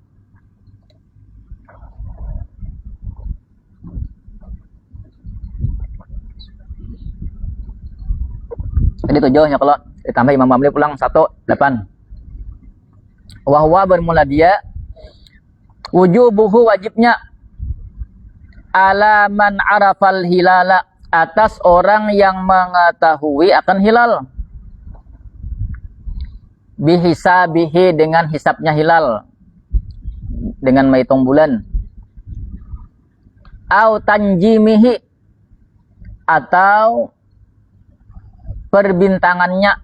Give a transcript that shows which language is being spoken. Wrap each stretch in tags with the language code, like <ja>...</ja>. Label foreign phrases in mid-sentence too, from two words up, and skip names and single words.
<bjn>Jadi 7 kalau ditambah Imam Ramli pulang 8.</bjn> <id>Wahwa, bermula dia, wujubuhu, wajibnya,</id> <ar>على من عرف الهلال,</ar> <id>atas orang yang mengetahui akan hilal, bihisabihi, dengan hisabnya hilal, dengan menghitung bulan,</id> <ar>أو تنجيمه,</ar> <id>atau perbintangannya.</id>